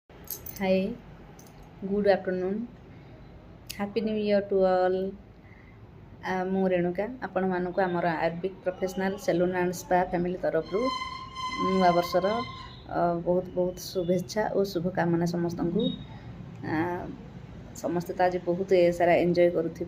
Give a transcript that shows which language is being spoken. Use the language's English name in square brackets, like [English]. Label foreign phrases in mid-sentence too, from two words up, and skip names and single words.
[English] Hi, good afternoon. Happy New Year to all. [Odia] ମୁଁ ରେଣୁକା ଆପଣମାନଙ୍କୁ ଆମର ଆରବିକ୍ ପ୍ରଫେସନାଲ୍ ସେଲୁନ୍ ଆଣ୍ଡ ସ୍ପା ଫ୍ୟାମିଲି ତରଫରୁ ନୂଆ ବର୍ଷର ବହୁତ ବହୁତ ଶୁଭେଚ୍ଛା ଓ ଶୁଭକାମନା ସମସ୍ତଙ୍କୁ। ସମସ୍ତେ ତ ଆଜି ବହୁତ ସାରା ଏନ୍ଜୟ କରୁଥିବେ।